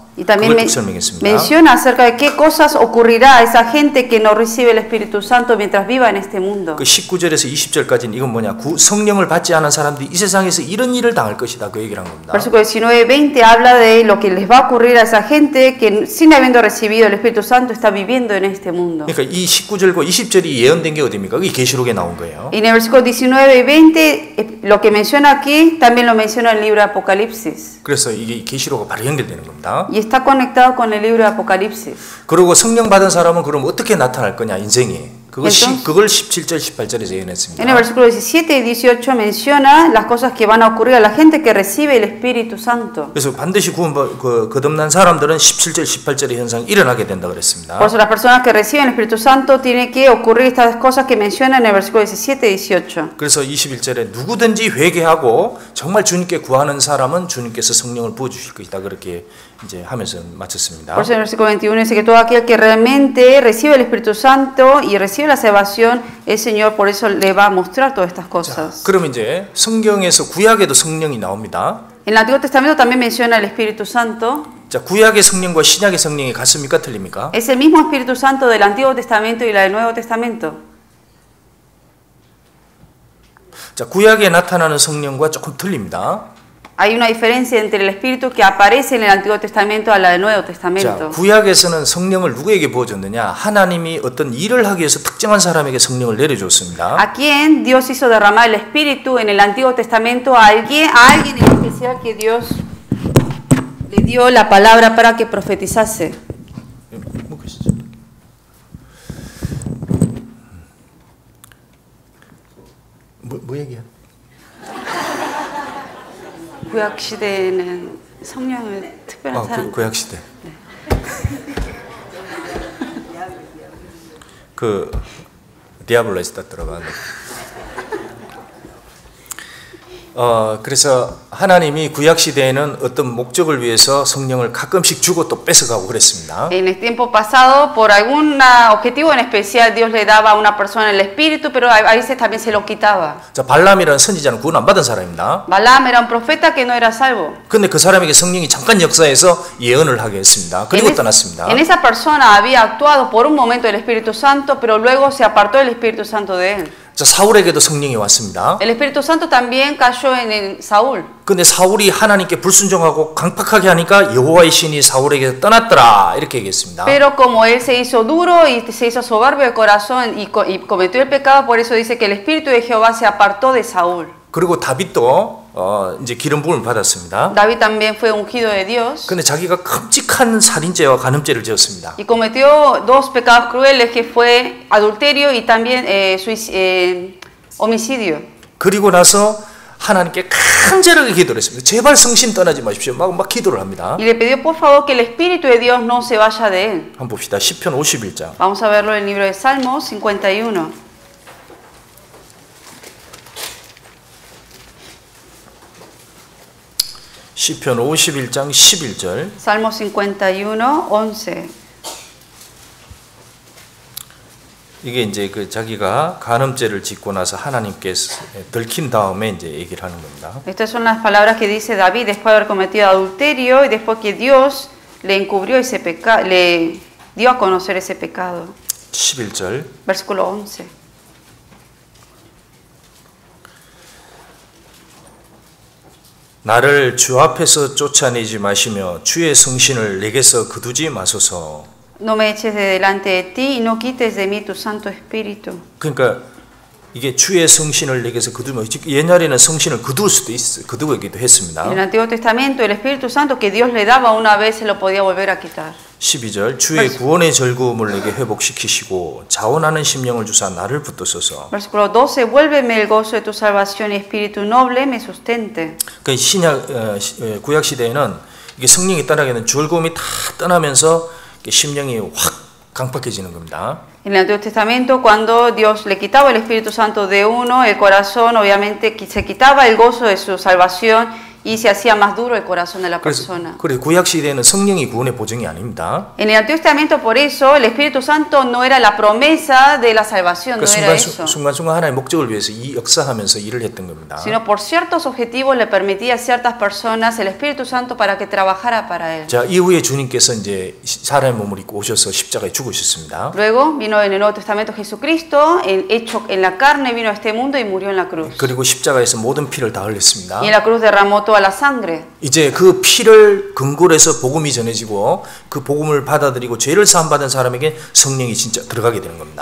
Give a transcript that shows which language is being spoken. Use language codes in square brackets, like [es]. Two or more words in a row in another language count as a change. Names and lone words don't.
[es] Y también [ko] 그걸 설명했습니다. [es] menciona acerca de qué cosas ocurrirá a esa gente que no recibe el Espíritu Santo mientras viva en este mundo. [ko] 그 19절에서 20절까지는 이건 뭐냐? 성령을 받지 않은 사람들이 이 세상에서 이런 일을 당할 것이다 그 얘기를 한 겁니다. [es] Versículo 19-20 habla de lo que les va a ocurrir a esa gente que sin habiendo recibido el Espíritu Santo está viviendo en este mundo. [ko] 그러니까 이 19절과 20절이 예언된 게 어디입니까? 그게 계시록에 나온 거예요. [es] Y en el versículo 19 y 20 lo que menciona aquí también lo menciona en el libro de Apocalipsis. [ko] 그래서 이게 계시록과 바로 연결되는 겁니다. [es] Y está conectado con el libro de Apocalipsis. [ko] 그리고 성령 받은 사람은 그럼 어떻게 나타날 거냐 인생이. 그걸 17절 18절에서 예언했습니다. [es] En el versículo 17 y 18 menciona las cosas que van a ocurrir a la gente que recibe el Espíritu Santo. [ko] 그래서 반드시 거듭난 사람들은 17절 18절의 현상이 일어나게 된다 그랬습니다. [es] Por eso las personas que reciben el Espíritu Santo tiene que ocurrir estas cosas que menciona en el versículo 17 y 18. [ko] 그래서 21절에 누구든지 회개하고 정말 주님께 구하는 사람은 주님께서 성령을 부어 주실 것이다 그렇게 이제 하면서 마쳤습니다. [es] Por eso en el versículo 21 dice que todo aquel que realmente recibe el Espíritu Santo y recibe la salvación, el Señor por eso le va a mostrar todas estas cosas. [ko] 그러면 이제 성경에서 구약에도 성령이 나옵니다. [es] En el Antiguo Testamento también menciona el Espíritu Santo. [ko] 자, 구약의 성령과 신약의 성령이 같습니까? 틀립니까? [es] Es el mismo Espíritu Santo del Antiguo Testamento y la del Nuevo Testamento. [ko] 자, 구약에 나타나는 성령과 조금 틀립니다. [es] Hay una diferencia entre el Espíritu que aparece en el Antiguo Testamento a la del Nuevo [ko] 자, [es] Testamento. [ko] 구약에서는 성령을 누구에게 부어줬느냐? 하나님이 어떤 일을 하기 위해서 특정한 사람에게 성령을 내려줬습니다. [es] ¿A quién Dios hizo derramar el Espíritu en el Antiguo Testamento? A alguien en especial que Dios le dio la palabra para que profetizase. [ko] 뭐 얘기야? 구약 시대에는 성령을 특별한 사람. 구약 시대. 그 디아블로에서 들어간. 그래서 하나님이 구약 시대에는 어떤 목적을 위해서 성령을 가끔씩 주고 또 뺏어가고 그랬습니다. [es] En el tiempo pasado, por algún objetivo en especial, Dios le daba a una persona el espíritu, pero a veces también se lo quitaba. [ko] 자, 발람이라는 선지자는 구원 안 받은 사람입니다. [es] Balaam era un profeta que no era salvo. [ko] 근데 그 사람에게 성령이 잠깐 역사해서 예언을 하게 했습니다. 그리고 떠났습니다. [es] En esa persona había actuado por un momento el Espíritu Santo, pero luego se apartó el Espíritu Santo de él. [ko] 자, 사울에게도 성령이 왔습니다. [es] El Espíritu Santo también cayó en Saúl. [ko] 근데 사울이 하나님께 불순종하고 강팍하게 하니까 여호와의 신이 사울에게 떠났더라 이렇게 얘기했습니다. [es] Pero como él se hizo duro y se hizo soberbio de corazón y cometió el pecado, por eso dice que el Espíritu de Jehová se apartó de Saúl. [ko] 그리고 다윗도 이제 기름 부음을 받았습니다. [es] David también fue ungido de Dios. [ko] 근데 자기가 끔찍한 살인죄와 간음죄를 지었습니다. [es] Y cometió dos pecados crueles que fue adulterio y también homicidio. [ko] 그리고 나서 하나님께 간절하게 기도를 했습니다. 제발 성신 떠나지 마십시오. 막 기도를 합니다. [es] Y le pidió por favor que el Espíritu de Dios no se vaya de él. [ko] 한번 봅시다. 시편 51장. [es] Vamos a verlo en el libro de Salmos 51. [ko] 시편 51장 11절. [es] Salmo 51, 11. [ko] 이게 이제 그 자기가 간음죄를 짓고 나서 하나님께 들킨 다음에 이제 얘기를 하는 겁니다. [es] Estas son las palabras que dice David después de haber cometido adulterio y después que Dios le encubrió ese pecado, le dio a conocer ese pecado. [ko] 11절. [es] Versículo 11. [ko] 나를 주 앞에서 쫓아내지 마시며 주의 성신을 내게서 거두지 마소서. [es] No me eches de delante de ti y no quites de mí tu Santo Espíritu. [ko] 그러니까 이게 주의 성신을 내게서 거두면 옛날에는 성신을 거둘 수도 거두기도 했습니다. [es] En el Antiguo Testamento el Espíritu Santo que Dios le daba una vez se lo podía volver a quitar. [ko] 12절 주의 구원의 즐거움을 내게 회복시키시고 자원하는 심령을 주사 나를 붙드소서. [es] Versículo 12, vuélveme el gozo de tu salvación y espíritu noble me sustente. [ko] 그 구약 시대에는 이게 성령이 떠나게는 즐거움이 다 떠나면서 심령이 확 강팍해지는 겁니다. [es] En el Antiguo Testamento, cuando Dios le quitaba el Espíritu Santo de uno, el corazón obviamente se quitaba el gozo de su salvación y se hacía más duro el corazón de la persona. [ko] 그래서 구약 시대에는 성령이 구원의 보증이 아닙니다. [es] En el Antiguo Testamento, por eso, el Espíritu Santo no era la promesa de la salvación, no era eso. [ko] 순간순간 하나의 목적을 위해서 이 역사하면서 일을 했던 겁니다. [es] Sino por ciertos objetivos le permitía a ciertas personas el Espíritu Santo para que trabajara para él. [ko] 자, 이후에 주님께서 이제 사람의 몸을 입고 오셔서 십자가에 죽으셨습니다. [es] Luego vino en el Nuevo Testamento Jesucristo, hecho en la carne, vino a este mundo y murió en la cruz. [ko] 그리고 십자가에서 모든 피를 다 흘렸습니다. [es] Y en la cruz derramó toda la sangre. [ko] 이제 그 피를 근거로 해서 복음이 전해지고 그 복음을 받아들이고 죄를 사함 받은 사람에게 성령이 진짜 들어가게 되는 겁니다.